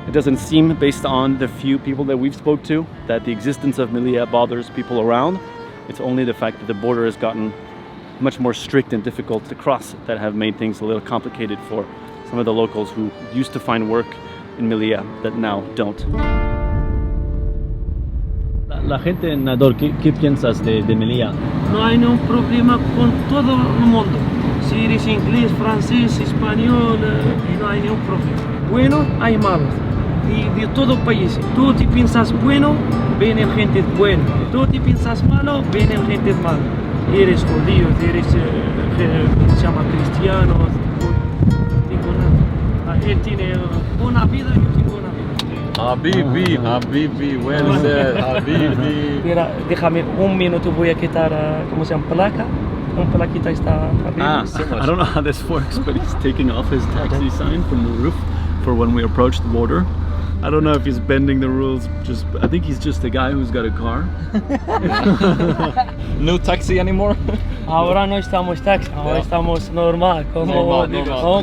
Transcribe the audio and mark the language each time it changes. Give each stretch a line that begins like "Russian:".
English: It doesn't seem, based on the few people that we've spoke to, that the existence of Melilla bothers people around. It's only the fact that the border has gotten much more strict and difficult to cross that have made things a little complicated for some of the locals who used to find work in Melilla that now don't.
Spanish: La gente en Nador, ¿qué piensas de Melilla? No hay ningún problema con todo el mundo. Si eres inglés, francés, español, no hay ningún problema. Bueno, hay malos. Y de todo el país. Tú te piensas bueno, vienen gente buena. Tú te piensas malo, vienen gente mala. Eres judío, eres, ¿cómo se llama? Cristiano. No digo nada. Él tiene una vida, yo tengo una vida.
English: Habibi, well said, Habibi.
Spanish: Mira, déjame un minuto, voy a quitar, ¿cómo se llama? Placa. Un plaquita está arriba.
English: I don't know how this works, but he's taking off his taxi sign from the roof for when we approach the border. I don't know if he's bending the rules. I think he's just a guy who's got a car. No taxi anymore.
Spanish: Ahora no estamos taxi, ahora estamos normal, como amigos.